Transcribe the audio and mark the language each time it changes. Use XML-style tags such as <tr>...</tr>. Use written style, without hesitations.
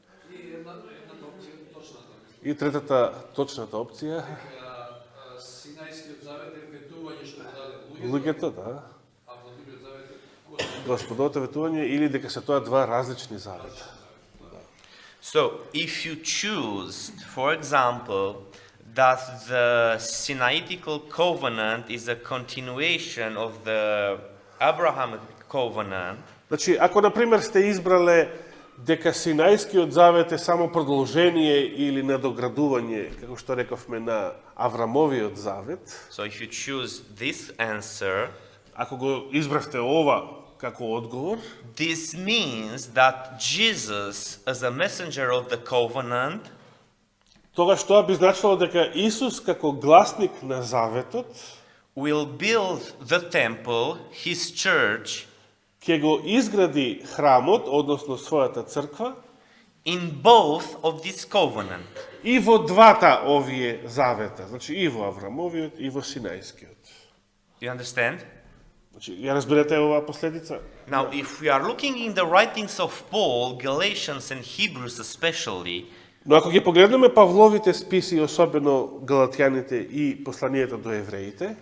<mk>и едната опција точната. И третата точната опција, Синајскиот завет е ветување што даде луѓето, да, а Владимирот завет е Господовото ветување или дека се тоа два различни завета.</mk> <en>So, if you choose, for example, that the Sinaitic covenant is a continuation of the Abrahamic covenant,</en> <mk>Значи, ако на пример сте избрале дека Синајскиот завет е само продолжение или надоградување, како што рековме, на Аврамовиот завет,</mk> <en>so if you choose this answer,</en> <mk>ако го избравте ова како одговор,</mk> <en>this means that Jesus, as a messenger of the covenant,</en> <mk>тогаш тоа би значило дека Исус како гласник на заветот</mk> <en>will build the temple, his church,</en> <mk>ќе го изгради храмот, односно својата црква,</mk> <en>in both of this covenant.</en> <mk>и во двата овие завета, значи и во Аврамовиот и во Синајскиот.</mk> <en>You understand?</en> <mk>Значи, ја разберете оваа последица?</mk> <en>Now, if we are looking in the writings of Paul, Galatians and Hebrews especially,</en> <mk>Но ако ги погледнеме Павловите списи, особено Галатјаните и посланието до евреите,</mk>